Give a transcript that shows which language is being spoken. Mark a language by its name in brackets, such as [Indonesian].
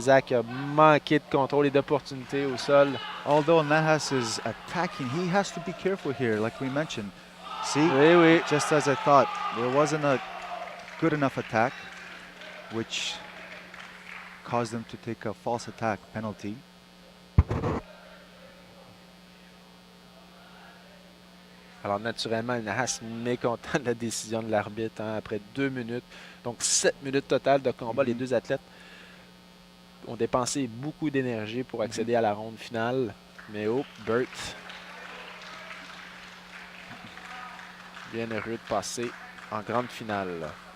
[French] Zach a manqué de contrôle et d'opportunité au sol. [English] Although Nahas is attacking, he has to be careful here, like we mentioned. See, [French] Oui. [English] just as I thought, there wasn't a good enough attack, which caused them to take a false attack penalty. [French] Alors, naturellement, Nahas mécontent de la décision de l'arbitre après 2 minutes. Donc, 7 minutes totales de combat. Les deux athlètes ont dépensé beaucoup d'énergie pour accéder à la ronde finale. Mais oh, Burt, bien heureux de passer en grande finale.